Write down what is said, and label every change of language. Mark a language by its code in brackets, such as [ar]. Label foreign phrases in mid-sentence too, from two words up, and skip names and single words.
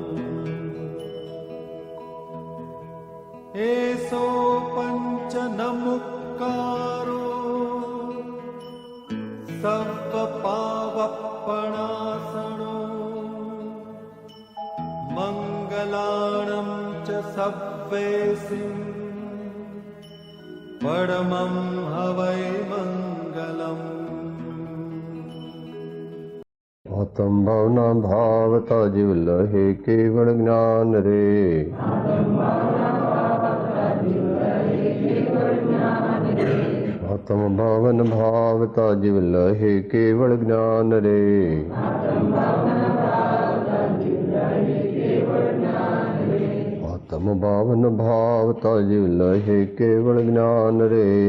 [pra] एसो पंच नमुक्कारो सव्वपावप्पणासनो मंगलाणं च सव्वेसिं परमं हवै मंगलम्। [gu] આત્મ ભાવના ભાવતા જીવ લહે કેવલ જ્ઞાન રે। આત્મ ભાવન ભાવતા જીવ લહે કેવલ જ્ઞાન રે। આત્મ ભાવન ભાવતા જીવ લહે કેવલ જ્ઞાન રે।